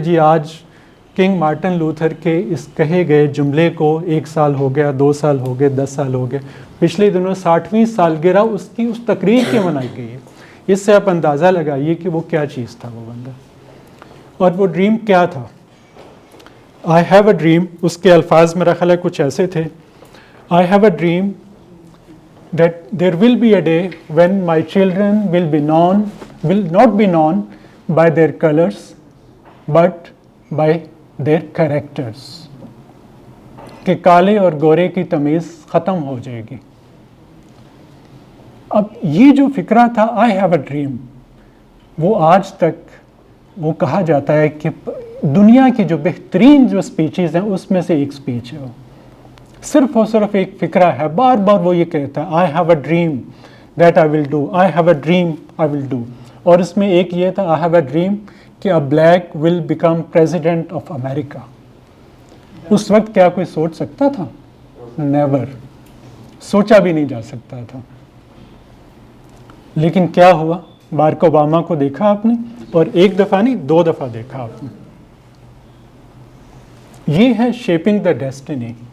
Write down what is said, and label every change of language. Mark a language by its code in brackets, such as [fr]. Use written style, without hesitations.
[ur] جی آج king Martin Luther کے اس کہے گئے جملے کو 1 سال ہو گیا، 2 سال ہو گئے، 10 سال ہو گئے. پچھلے دنوں 60ویں سالگرہ اس کی اس تقریر کی منائی گئی ہے. اس سے آپ اندازہ لگائیے کہ وہ کیا چیز تھا وہ بندہ، اور وہ ڈریم کیا تھا. [en] I have a dream, [ur] اس کے الفاظ میرا خیال ہے کچھ ایسے تھے، [en] I have a dream that there will be a day when my children will not be known by their colors but by their characters. [ur] کہ کالے اور گورے کی تمیز ختم ہو جائے گی. اب یہ جو فکرہ تھا [en] I have a dream، [ur] وہ آج تک وہ کہا جاتا ہے کہ دنیا کی جو بہترین جو سپیچز ہیں اس میں سے ایک سپیچ ہے. صرف اور صرف ایک فکرہ ہے، بار بار وہ یہ کہتا ہے [en] I have a dream that I will do, I have a dream I will do. [ur] اور اس میں ایک یہ تھا [en] I have a dream کہ a black will become president of America. [ur] اس وقت کیا کوئی سوچ سکتا تھا؟ [en] Never. [ur] سوچا بھی نہیں جا سکتا تھا. لیکن کیا ہوا؟ بارک اوباما کو دیکھا آپ نے، اور 1 دفعہ نہیں 2 دفعہ دیکھا آپ نے. یہ ہے [en] Shaping the destiny.